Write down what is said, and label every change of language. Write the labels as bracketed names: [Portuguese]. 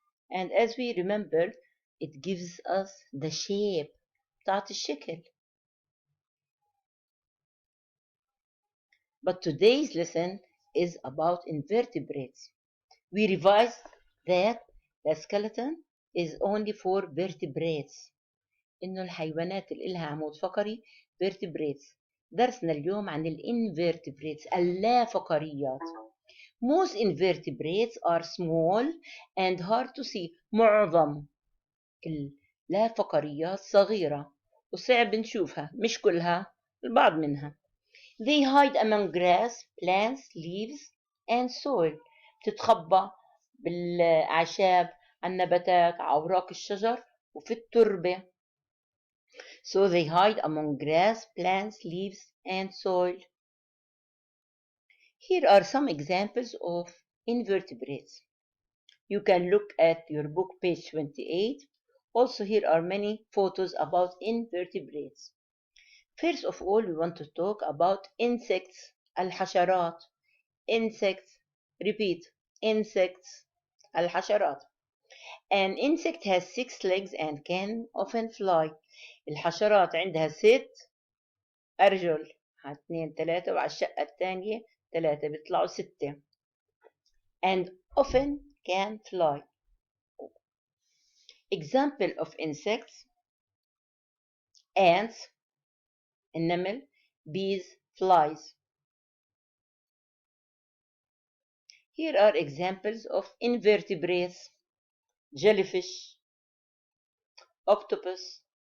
[English] And as we remember, it gives us the shape بتاعت الشكل. But today's lesson is about invertebrates. We revised that the skeleton is only for vertebrates. [Arabic] إنه الحيوانات اللي إلها عمود فقري vertebrates. درسنا اليوم عن الانفرتبريتس اللافقريات. [English] Most invertebrates are small and hard to see. [Arabic] معظم اللافقريات صغيرة وصعب نشوفها، مش كلها، البعض منها. [English] They hide among grass, plants, leaves and soil. [Arabic] تتخبى بالأعشاب، النباتات، أوراق الشجر وفي التربة. [English] So they hide among grass, plants, leaves and soil. Here are some examples of invertebrates. You can look at your book page 28. Also here are many photos about invertebrates. First of all, we want to talk about insects, الحشرات. Insects, repeat, insects, الحشرات. An insect has 6 legs and can often fly. [Arabic] الحشرات عندها 6 أرجل، 2 3 وعلى الشقة الثانية 3 بيطلعوا 6. [English] And often can fly. Example of insects: ants, النمل, bees, flies. Here are examples of invertebrates: jellyfish, octopus.